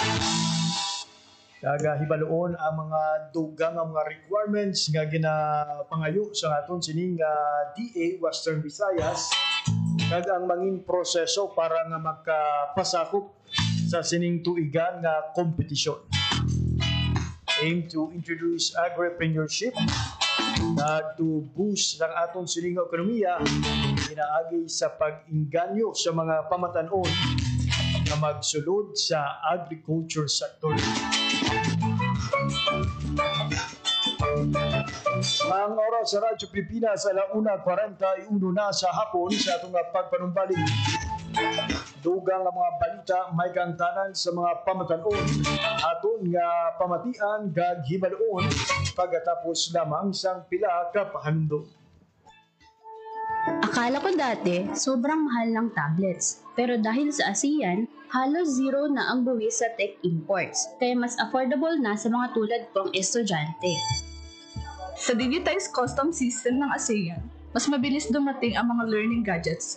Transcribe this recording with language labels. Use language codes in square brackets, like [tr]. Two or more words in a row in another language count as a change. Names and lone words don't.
[hil] Hibaloon ang mga dugang ang mga requirements nga ginapangayo sa aton sining DA Western Visayas kag ang mangin proseso para nga makapasakop sa sining tuigan nga kompetisyon. [en] Aim to introduce agripreneurship [hil] na [en] to boost [hil] ang atong sining ekonomiya inaagi sa pag-inganyo sa mga pamatanon na magsulod sa [en] agriculture sector. [hil] Ang oras sa Radyo Pilipinas sa 1:41 na sa hapon sa atong pagpanumbalik. Dugang ang mga balita may kantanan sa mga pamatanon aton nga pamatian kag hibaloon pagkatapos lamang sang pila ka pahandom. [tl] Akala ko dati sobrang mahal ng tablets, pero dahil sa ASEAN, halos zero na ang buwis sa [en] tech imports, [tl] kaya mas affordable na sa mga tulad kong estudyante. Sa digitized custom system ng ASEAN, mas mabilis dumating ang mga learning gadgets.